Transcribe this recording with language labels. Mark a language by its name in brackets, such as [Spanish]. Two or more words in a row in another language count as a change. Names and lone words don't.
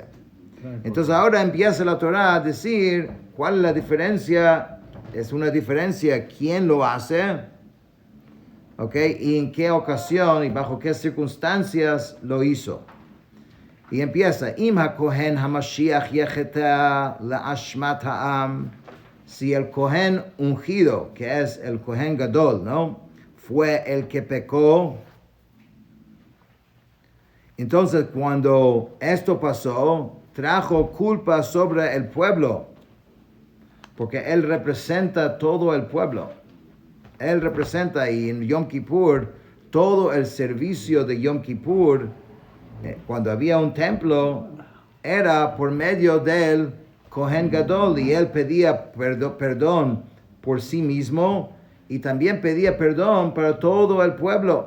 [Spanish] Entonces ahora empieza la Torah a decir cuál es la diferencia. Es una diferencia quién lo hace, ¿ok? Y en qué ocasión y bajo qué circunstancias lo hizo. Y empieza, [Hebrew] אם הכהן המשיח יחטא לאשמת העם. [Spanish] Si el kohen ungido, que es el [Hebrew] כהן גדול, [Spanish] ¿no? Fue el que pecó. Entonces, cuando esto pasó, trajo culpa sobre el pueblo, porque él representa todo el pueblo. Él representa, y en Yom Kippur, todo el servicio de Yom Kippur, cuando había un templo, era por medio del [Hebrew] כהן גדול, [Spanish] y él pedía perdón por sí mismo, y también pedía perdón para todo el pueblo.